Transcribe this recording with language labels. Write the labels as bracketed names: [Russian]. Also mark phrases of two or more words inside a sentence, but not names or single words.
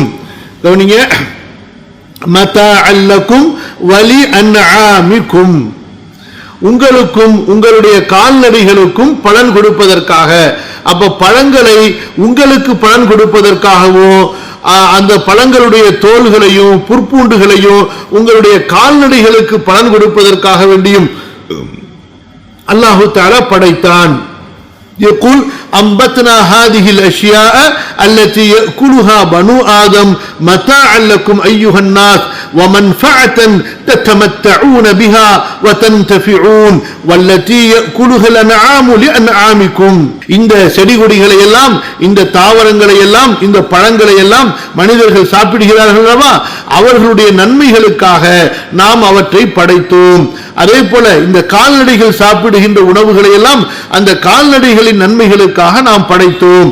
[Tamil] கவனிங்க, [Arabic] متاعا لكم ولأنعامكم, [Tamil] உங்களுக்கும் உங்களுடைய கால்நடைகளுக்கும் பலன் கொடுப்பதற்காக. அப்ப பழங்களை உங்களுக்கு பலன் கொடுப்பதற்காகவும் அந்த பழங்களுடைய தோள்களையும் புற்பூண்டுகளையும் உங்களுடைய கால்நடைகளுக்கு பலன் கொடுப்பதற்காக வேண்டியும் அல்லாஹு தஆலா படைத்தான். [Arabic] يقول أنبتنا هذه الأشياء التي يأكلها بنو آدم متاعا لكم أيها الناس ومنفعة تتمتعون بها وتنتفعون والتي يأكلها الأنعام لأنعامكم. [Tamil] இந்த செடி கொடிகளை எல்லாம், இந்த தாவரங்களை எல்லாம், இந்த பழங்களை எல்லாம் மனிதர்கள் சாப்பிடுகிறார்கள் அல்லவா, அவர்களுடைய நன்மைகளுக்காக நாம் அவற்றை படைத்தோம். அதே போல இந்த கால்நடைகள் சாப்பிடுகின்ற உணவுகளை எல்லாம் அந்த கால்நடைகளின் நன்மைகளுக்காக நாம் படைத்தோம்.